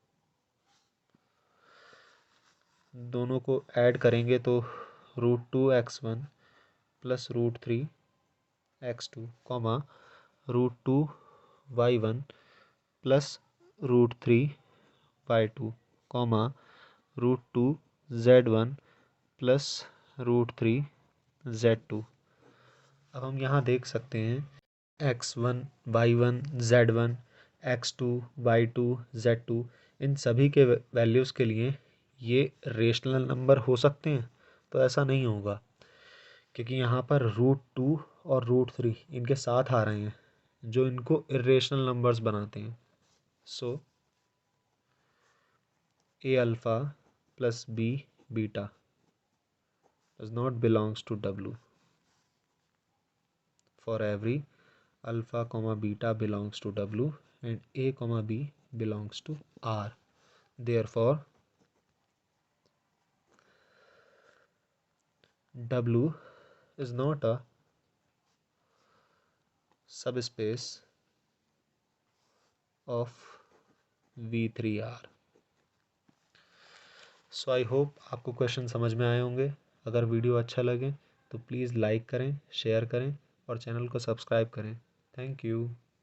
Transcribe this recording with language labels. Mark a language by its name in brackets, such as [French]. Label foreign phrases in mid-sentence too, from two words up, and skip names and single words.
[Hindi] दोनों को ऐड करेंगे तो √2 x1 प्लस √3 x2 √2 y1 प्लस √3 y2 √2 z1 प्लस √3 z2। अब हम यहाँ देख सकते हैं x1 y1 z1 x2 y2 z2 इन सभी के वैल्यूज़ के लिए ये [English] rational number [Hindi] हो सकते हैं? तो ऐसा नहीं होगा, क्योंकि यहाँ पर √2 और √3 इनके साथ आ रहे हैं जो इनको [English] irrational numbers [Hindi] बनाते हैं। [English] so a alpha plus b beta does not belongs to W for every alpha comma beta belongs to W and A comma B belongs to R. Therefore W is not a subspace of V3R. [Hindi] सो [English] I hope [Hindi] आपको क्वेश्चन समझ में आए होंगे। अगर वीडियो अच्छा लगे तो [English] please like [Hindi] करें, शेयर करें और चैनल को सब्सक्राइब करें। [English] thank you.